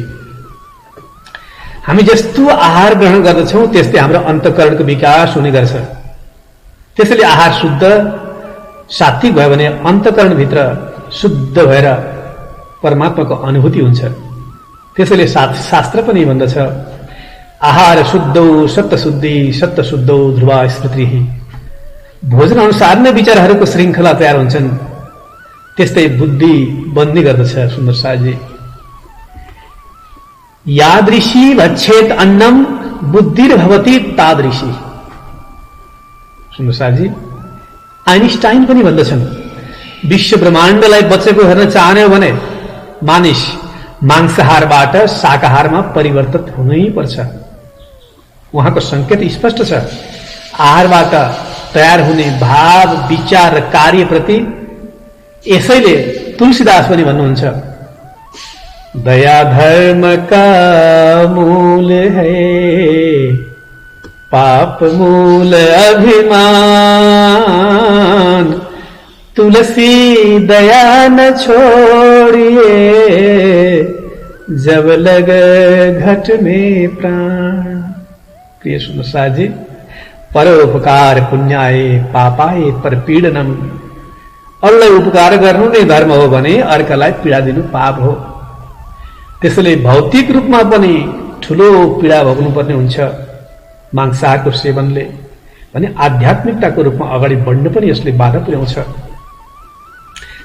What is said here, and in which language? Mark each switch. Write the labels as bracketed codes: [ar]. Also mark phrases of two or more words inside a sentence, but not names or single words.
[ne] हामी जस्तो आहार ग्रहण गर्दछौं त्यस्तै हाम्रो अन्तःकरणको विकास हुने गर्छ। त्यसैले आहार शुद्ध सात्विक भयो भने अन्तःकरणभित्र शुद्ध भएर परमात्माको अनुभूति हुन्छ। त्यसैले शास्त्र पनि भन्दछ, [sa] आहार शुद्धौ सत्तशुद्धि, सत्तशुद्धौ ध्रुवा स्मृतिः। [ne] भोजन अनुसार नै विचारहरूको श्रृंखला तयार हुन्छन्, त्यस्तै बुद्धि बन्ने गर्दछ। [sa] सुन्दर साहजी, यादृशी भक्षेत अन्नम बुद्धिर्भवति तादृशी। [ne] सुन्दर साहजी, आइन्स्टाइन पनि भन्दछन्, विश्व ब्रह्माण्डलाई बचेको हेर्न चाहने हो भने मानिस मांसाहारबाट शाकाहारमा परिवर्तित हुनै पर्छ। उहाँको संकेत स्पष्ट छ। आहारबाट तयार हुने भाव, विचार र कार्यप्रति। यसैले तुलसीदास पनि भन्नुहुन्छ, [hi] दया धर्म का मूल है, पाप मूल अभिमान, तुलसी दया न छोड़िए, जब लग घट में प्राण। [sa] प्रिय सुन्दर साहजी, परोपकार पुण्याय पापाय परपीडनम। [ne] अरूलाई उपकार गर्नु नै धर्म हो भने अर्कालाई पीडा दिनु पाप हो। त्यसैले भौतिक रूपमा पनि ठूलो पीडा भोग्नुपर्ने हुन्छ मांसाहारको सेवनले, भने आध्यात्मिकताको रूपमा अगाडि बढ्नु पनि यसले बाधा पुर्याउँछ।